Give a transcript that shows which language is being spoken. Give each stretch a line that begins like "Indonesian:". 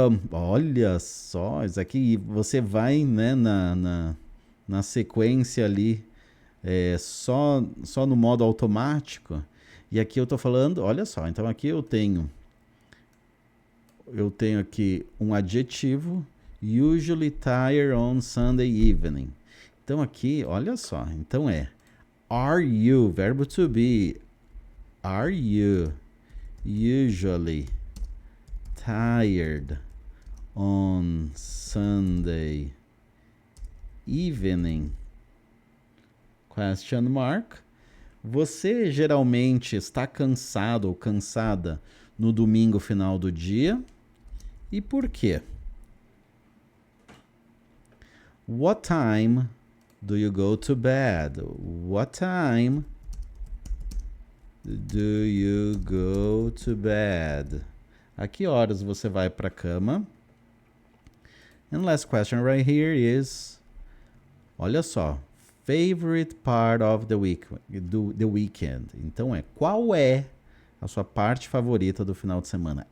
Portuguese: Olha só, isso aqui você vai, né, na sequência ali, só no modo automático. E aqui eu tô falando, olha só, então aqui eu tenho aqui um adjetivo,
English: usually tired on Sunday evening.
Portuguese: Então aqui, olha só, então are you, verbo to be,
English: are you usually tired on Sunday evening? Question mark.
Portuguese: Você geralmente está cansado ou cansada no domingo final do dia? E por quê?
English: What time do you go to bed? What time do you go to bed?
Portuguese: A que horas você vai para a cama?
English: And last question right here is,
Portuguese: olha só,
English: favorite part of the weekend.
Portuguese: Então qual é a sua parte favorita do final de semana?